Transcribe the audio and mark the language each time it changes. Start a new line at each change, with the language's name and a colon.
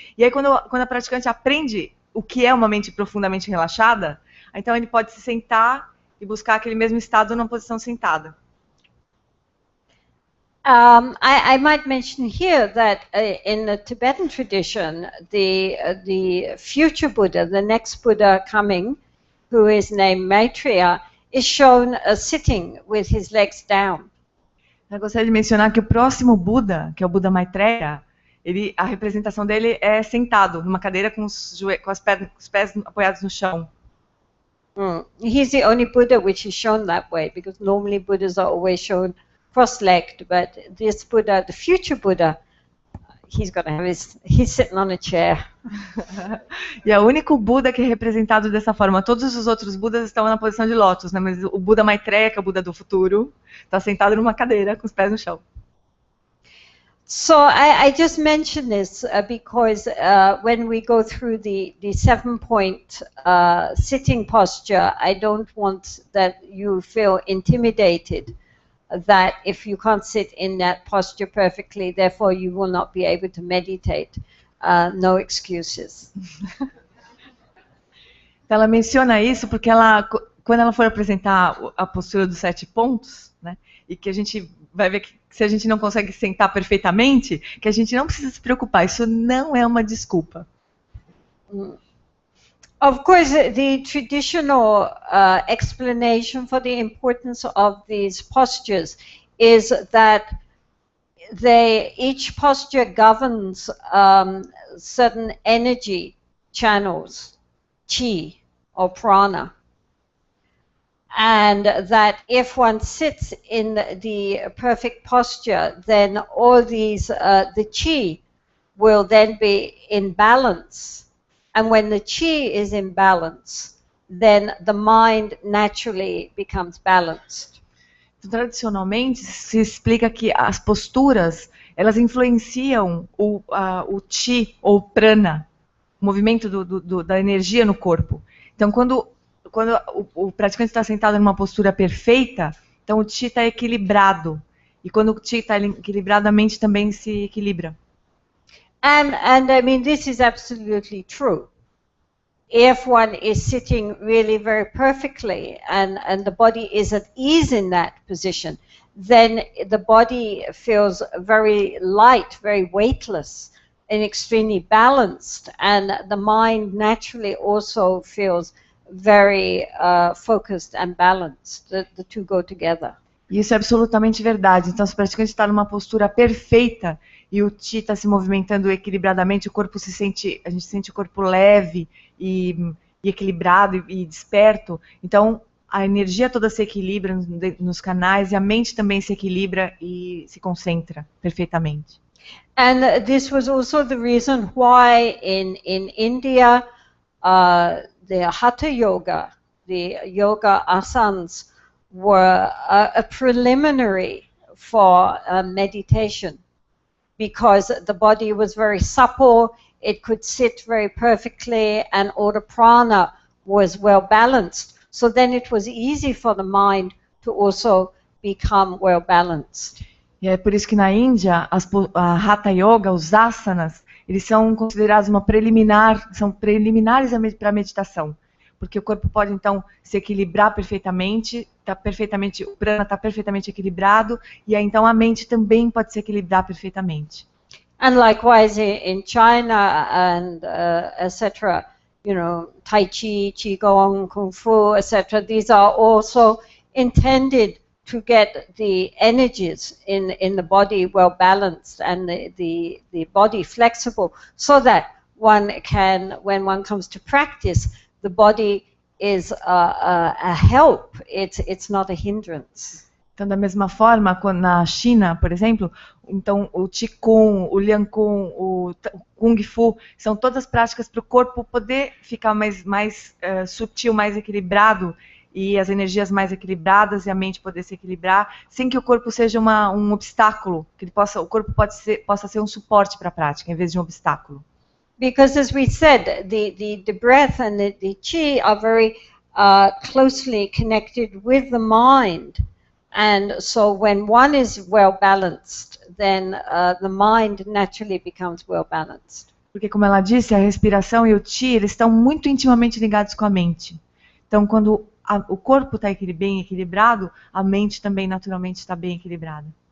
Portuguese: E aí quando a praticante aprende o que é uma mente profundamente relaxada, então ele pode se sentar e buscar aquele mesmo estado numa posição sentada.
English: I might mention here that in the Tibetan tradition, the future Buddha, the next Buddha coming, who is named Maitreya, is shown sitting with his legs down.
Portuguese: Eu gostaria de mencionar que o próximo Buda, que é o Buda Maitreya, a representação dele é sentado numa cadeira com os pés apoiados no chão.
English: He's the only Buddha which is shown that way, because normally Buddhas are always shown cross-legged, but this Buddha, the future Buddha, he's sitting on a chair.
Portuguese: E é o único Buda que é representado dessa forma. Todos os outros Budas estão na posição de lótus, né? Mas o Buda Maitreya, que é o Buda do futuro, está sentado numa cadeira com os pés no chão.
English: So I just mention this because when we go through the 7-point sitting posture, I don't want that you feel intimidated that if you can't sit in that posture perfectly, therefore you will not be able to meditate. No excuses.
Portuguese: Então ela menciona isso porque quando ela for apresentar a postura dos 7 pontos, né, e que a gente vai ver que se a gente não consegue sentar perfeitamente, que a gente não precisa se preocupar, isso não é uma desculpa.
English: Of course, the traditional explanation for the importance of these postures is that each posture governs certain energy channels, chi or prana. And that if one sits in the perfect posture, then all these, the chi will then be in balance. And when the chi is in balance, then the mind naturally becomes balanced.
Portuguese: Tradicionalmente se explica que as posturas, elas influenciam o chi ou prana, o movimento da energia no corpo. Então quando o praticante está sentado numa postura perfeita, então o chi está equilibrado. E quando o chi está equilibrado, a mente também se equilibra.
English: And I mean, this is absolutely true. If one is sitting really very perfectly and the body is at ease in that position, then the body feels very light, very weightless, and extremely balanced. And the mind naturally also feels very focused and balanced. The two go together.
Portuguese: Isso é absolutamente verdade. Então, se o praticante está numa postura perfeita e o chi está se movimentando equilibradamente, a gente sente o corpo leve e equilibrado e desperto. Então, a energia toda se equilibra nos canais e a mente também se equilibra e se concentra perfeitamente.
English: And this was also the reason why in India, the Hatha Yoga, the yoga asanas, were a preliminary for meditation, because the body was very supple, it could sit very perfectly, and all the prana was well balanced. So then it was easy for the mind to also become well balanced.
Portuguese: E é por isso que na Índia, a Hatha Yoga, os asanas, eles são considerados são preliminares para a meditação. Porque o corpo pode, então, se equilibrar perfeitamente, o prana está perfeitamente equilibrado, e aí, então, a mente também pode se equilibrar perfeitamente.
English: And likewise in China and etc., Tai Chi, Qigong, Kung Fu, etc., these are also intended to get the energies in the body well balanced and the body flexible, so that one can, when one comes to practice, the body is a help, it's not a hindrance.
Portuguese: Então, da mesma forma, na China, por exemplo, então o Qigong, o Liangkung, o Kung Fu, são todas práticas para o corpo poder ficar mais sutil, mais equilibrado, e as energias mais equilibradas e a mente poder se equilibrar, sem que o corpo seja um obstáculo, que o corpo possa ser um suporte para a prática, em vez de um obstáculo.
English: Because as we said, the breath and the chi are very closely connected with the mind. And so when one is well balanced, then the mind naturally becomes well balanced.
Portuguese: Porque, como ela disse, a respiração e o chi, eles estão muito intimamente ligados com a mente. Então, quando o corpo está bem equilibrado, a mente também naturalmente está bem equilibrada.